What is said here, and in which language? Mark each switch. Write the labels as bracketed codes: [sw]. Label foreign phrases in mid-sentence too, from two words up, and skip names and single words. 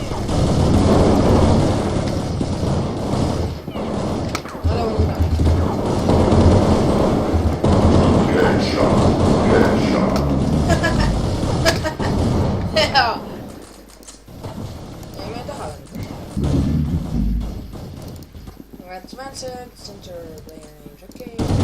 [et] Ma tahan midagi. Hea. Ei, ma ei taha. [en] Advanced center player names, [et] okei.